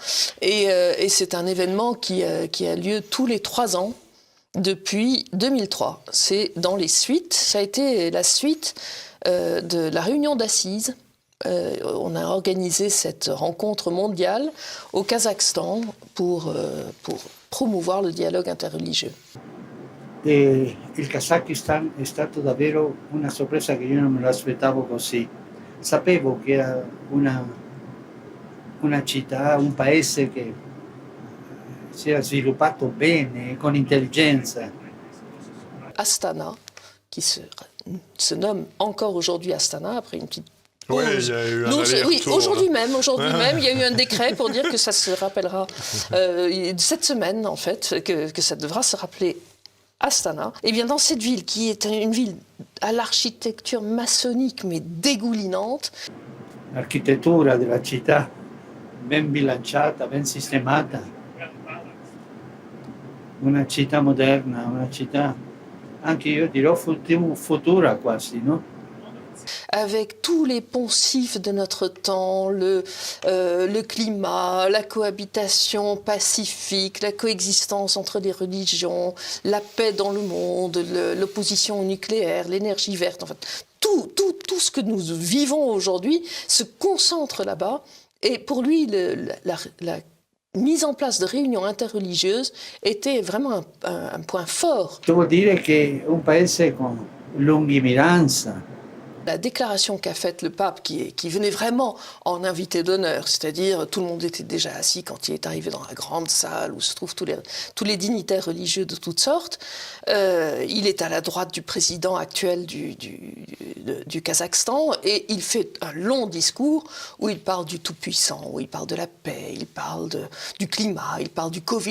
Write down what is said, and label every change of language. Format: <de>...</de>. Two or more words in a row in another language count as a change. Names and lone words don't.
<fr>Et c'est un événement qui a lieu tous les 3 ans depuis 2003. C'est dans les suites, ça a été la suite de la réunion d'Assise. On a organisé cette rencontre mondiale au Kazakhstan pour promouvoir le dialogue interreligieux.</fr> <it>Il Kazakistan è stato davvero una sorpresa che io non me lo aspettavo così. Sapevo che era una città, un paese che si era sviluppato bene, con intelligenza.</it> <fr>Astana, qui se nomme encore aujourd'hui Astana, après une petite oui, il y a eu un aller-retour. Oui, aujourd'hui même, il y a eu un décret pour dire que ça se rappellera cette semaine, en fait, que ça devra se rappeler Astana. Et bien dans cette ville, qui est une ville à l'architecture maçonnique, mais dégoulinante.</fr> <it>L'architettura della città, ben bilanciata, ben sistemata. Una città moderna, una città anche io dirò futura quasi, no?</it> <fr>Avec tous les poncifs de notre temps, le climat, la cohabitation pacifique, la coexistence entre les religions, la paix dans le monde, l'opposition au nucléaire, l'énergie verte, en fait, tout ce que nous vivons aujourd'hui se concentre là-bas. Et pour lui, la mise en place de réunions interreligieuses était vraiment un point fort.</fr> <it>Ciò vuol dire che un paese con lungimiranza,</it> <fr>La déclaration qu'a faite le pape, qui venait vraiment en invité d'honneur, c'est-à-dire tout le monde était déjà assis quand il est arrivé dans la grande salle où se trouvent tous les dignitaires religieux de toutes sortes. Il est à la droite du président actuel du Kazakhstan et il fait un long discours où il parle du Tout-Puissant, où il parle de la paix, il parle du climat, il parle du Covid.</fr>